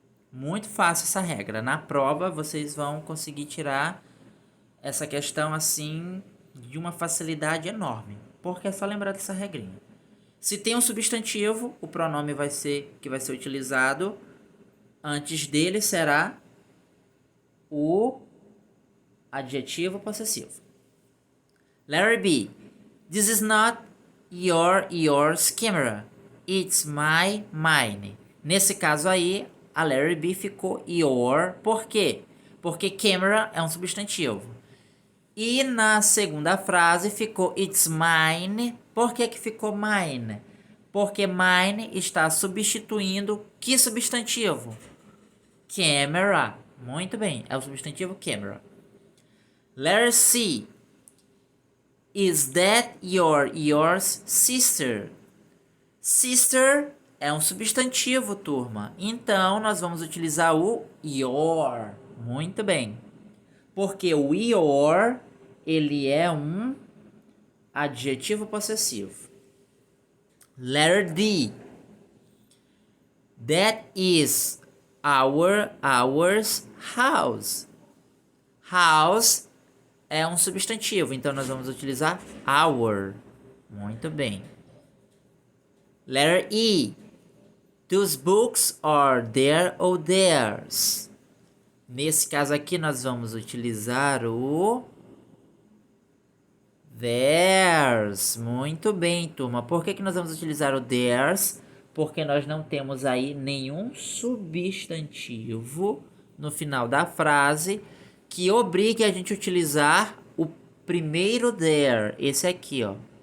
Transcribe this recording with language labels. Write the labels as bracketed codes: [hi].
[pt] Muito fácil essa regra. Na prova vocês vão conseguir tirar essa questão assim de uma facilidade enorme. Porque é só lembrar dessa regrinha. Se tem um substantivo, o pronome vai ser utilizado. Antes dele será o adjetivo possessivo. [en] Letter B. This is not yours camera. It's mine. [pt] Nesse caso aí, a letter B ficou your. Por quê? Porque camera é um substantivo. E na segunda frase ficou [en] it's mine. [pt] Por que que ficou mine? Porque mine está substituindo que substantivo? Camera. Muito bem, é o substantivo camera. [en] Letter C. Is that yours sister? [pt] Sister é um substantivo, turma. Então, nós vamos utilizar o your. Muito bem. Porque o your, ele é um adjetivo possessivo. [en] Letter D. That is ours house. [pt] House é um substantivo, então nós vamos utilizar our. Muito bem. [en] Letter E. Those books are there or theirs. [pt] Nesse caso aqui nós vamos utilizar o theirs. Muito bem, turma. Por que nós vamos utilizar o theirs? Porque nós não temos aí nenhum substantivo no final da frase que obrigue a gente a utilizar o primeiro there, esse aqui, ó.